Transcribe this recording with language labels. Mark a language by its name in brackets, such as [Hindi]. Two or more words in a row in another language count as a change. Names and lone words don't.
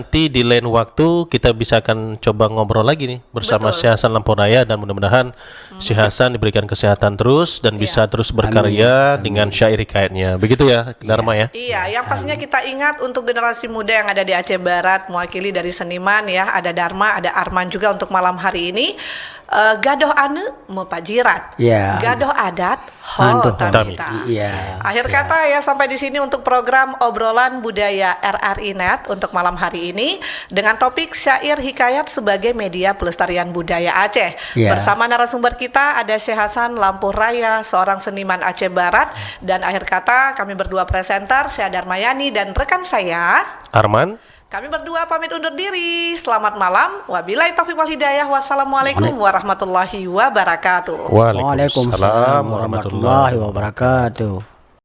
[Indonesian] nanti di lain waktu kita bisa akan coba ngobrol lagi nih bersama Syekh Hasan Lamporaya, dan mudah-mudahan Syekh Hasan diberikan kesehatan terus dan bisa terus berkarya dengan syair hikayatnya. Begitu ya, Dharma ya. Iya, yang pastinya kita ingat untuk generasi muda yang ada di Aceh Barat, mewakili dari seniman ya, ada Dharma, ada Arman juga untuk malam hari ini. [Achinese] Gadoh ane mepajirat, gadoh adat ho tamita. [Indonesian] Akhir kata ya, sampai di sini untuk program obrolan budaya RRI Net untuk malam hari ini dengan topik syair hikayat sebagai media pelestarian budaya Aceh. Bersama narasumber kita ada Syekh Hasan Lamporaya, seorang seniman Aceh Barat, dan akhir kata kami berdua presenter, saya Darmayani dan rekan saya Arman. Kami berdua pamit undur diri. Selamat malam. [Arabic] وبالله التوفيق والهداية. والسلام عليكم ورحمة الله وبركاته. وعليكم السلام ورحمة الله wabarakatuh.